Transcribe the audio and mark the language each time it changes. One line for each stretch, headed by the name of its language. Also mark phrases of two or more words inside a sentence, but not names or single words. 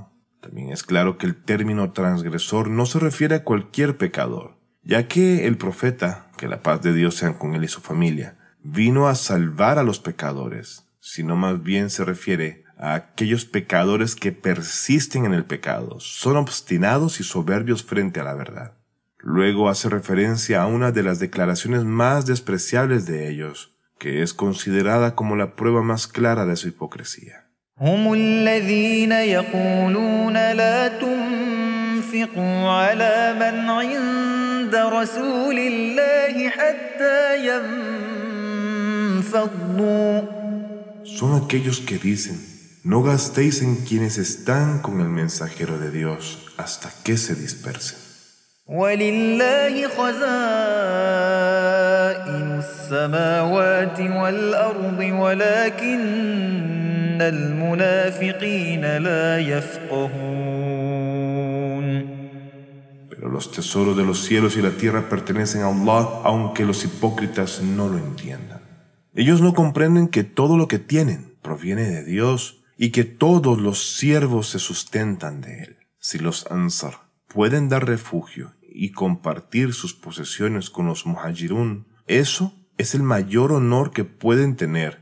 Spanish: También es claro que el término transgresor no se refiere a cualquier pecador, ya que el profeta, que la paz de Dios sea con él y su familia, vino a salvar a los pecadores, sino más bien se refiere a aquellos pecadores que persisten en el pecado, son obstinados y soberbios frente a la verdad. Luego hace referencia a una de las declaraciones más despreciables de ellos, que es considerada como la prueba más clara de su hipocresía.
Arabic: هم الذين يقولون لا تنفقوا على من عند رسول الله حتى ينفضوا.
Spanish: Son aquellos que dicen, no gastéis en quienes están con el mensajero de Dios hasta que se dispersen.
Arabic: ولله خزائن السماوات والأرض ولكن المنافقين لا يفقهون.
Spanish: Pero los tesoros de los cielos y la tierra pertenecen a Allah, aunque los hipócritas no lo entiendan. Ellos no comprenden que todo lo que tienen proviene de Dios y que todos los siervos se sustentan de Él. Si los Ansar pueden dar refugio y compartir sus posesiones con los muhajirun, eso es el mayor honor que pueden tener.